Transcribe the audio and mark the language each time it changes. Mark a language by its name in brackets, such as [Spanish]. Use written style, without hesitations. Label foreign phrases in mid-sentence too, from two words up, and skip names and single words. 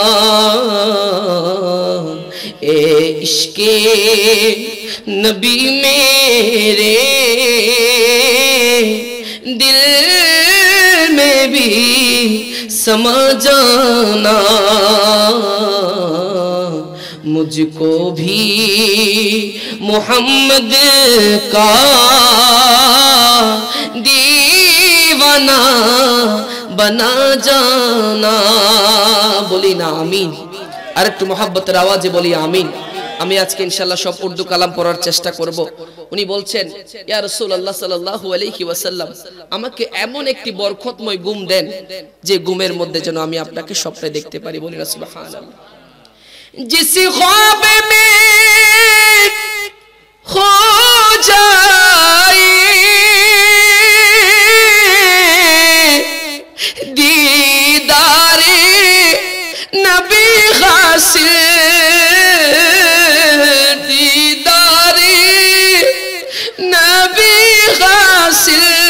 [Urdu] اے عشق نبی میرے دل میں بھی سما جانا، مجھ کو بھی محمد کا دیوانہ بنا جانا، [Bangla] বলি না আমিন। আর একটু মহব্বতের আওয়াজে বলি আমিন। আমি আজকে ইনশাআল্লাহ সব উর্দু কালাম পড়ার চেষ্টা করব। উনি বলছেন, [Arabic] يا رسول الله صلى الله عليه وسلم, [Bangla] আমাকে এমন একটি বরকতময় ঘুম দেন যে ঘুমের মধ্যে যেন আমি আপনাকে স্বপ্নে দেখতে পারি। বলি না সুবহানাল্লাহ। [Urdu] جس خواب میں کھو جائے دیدار نبی حاصل، دیدار نبی حاصل,